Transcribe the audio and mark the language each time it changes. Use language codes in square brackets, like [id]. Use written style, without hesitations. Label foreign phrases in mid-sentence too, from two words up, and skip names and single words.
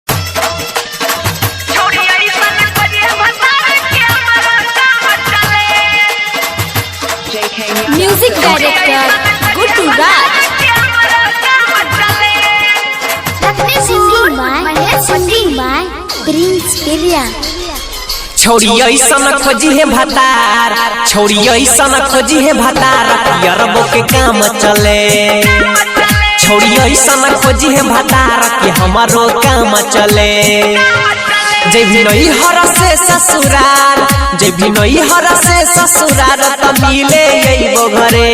[en] Music director Guttu Raj. Singing by Prince Pirya. [bho] छोड़ी ऐसन खोजी है भतार, छोड़ी ऐसन खोजी है भतार, यरबो के काम चले। छोड़ी ऐसन खोजी है भतार कि हमारो काम चले। जे भी नई हर से ससुराल, जे भी नई हर से ससुराल त मिले अइबो घरे।